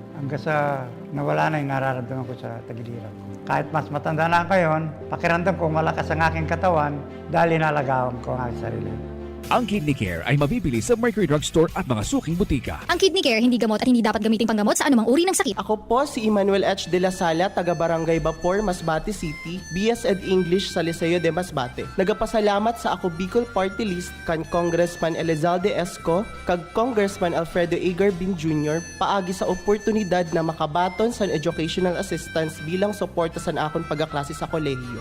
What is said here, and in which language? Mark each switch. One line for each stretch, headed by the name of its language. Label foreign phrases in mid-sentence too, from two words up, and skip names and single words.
Filipino: Hanggang sa nawala na yung nararamdaman ko sa tagiliran ko. Kahit mas matanda na ako ngayon, pakiramdam ko malakas ang aking katawan dahil inalagaan ko ang aking sarili. Ang Kidney Care ay mabibili sa Mercury Drug Store at mga suking butika. Ang Kidney Care hindi gamot at hindi dapat gamiting panggamot sa anumang uri ng sakit. Ako po si Emmanuel H. de la Sala, taga Barangay Bapor, Masbate City, BS Ed English sa Liceo de Masbate.
Masbatenyo: Nagapasalamat sa ako Bicol Party List kan Congressman Elizalde Esco, kag Congressman Alfredo A. Garbin Jr. paagi sa oportunidad na makabaton sa
English: educational assistance
Masbatenyo: bilang suporta sa akon pagaklase sa kolehiyo.